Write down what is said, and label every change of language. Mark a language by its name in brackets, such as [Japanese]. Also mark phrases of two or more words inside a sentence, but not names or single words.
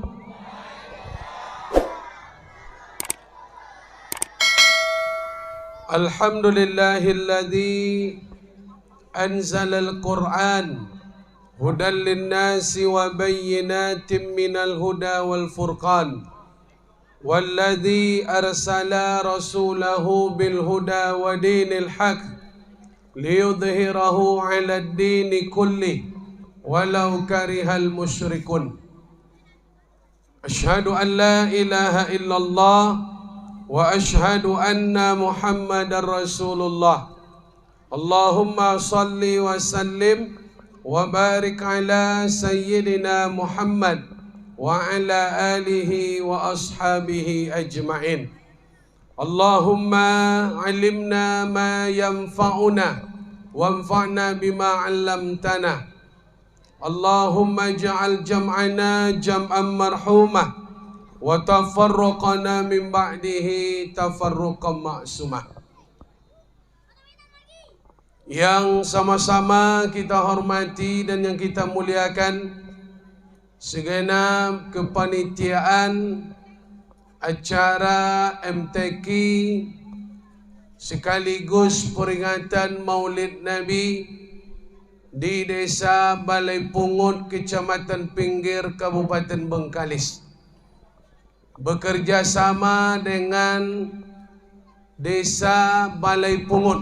[Arabic] الحمد لله الذي أنزل القرآن هدى للناس وبينات من الهدى والفرقان والذي أرسل رسوله بالهدى ودين الحق ليظهره على الدين كله ولو كره المشركون. أشهد أن لا إله إلا الله وأشهد أن محمدا رسول الله. اللهم صل وسلم وبارك على سيدنا محمد وعلى آله وأصحابه أجمعين. اللهم علمنا ما ينفعنا وانفعنا بما علمتنا. اللهم اجعل جمعنا جمعا مرحوما وتفرقنا من بعده تفرقا معصوما. [Indonesian] Yang sama-sama kita hormati dan yang kita muliakan segenap kepanitiaan acara MTQ sekaligus peringatan Maulid Nabi di Desa Balai Pungut, Kecamatan Pinggir, Kabupaten Bengkalis, bekerja sama dengan Desa Balai Pungut.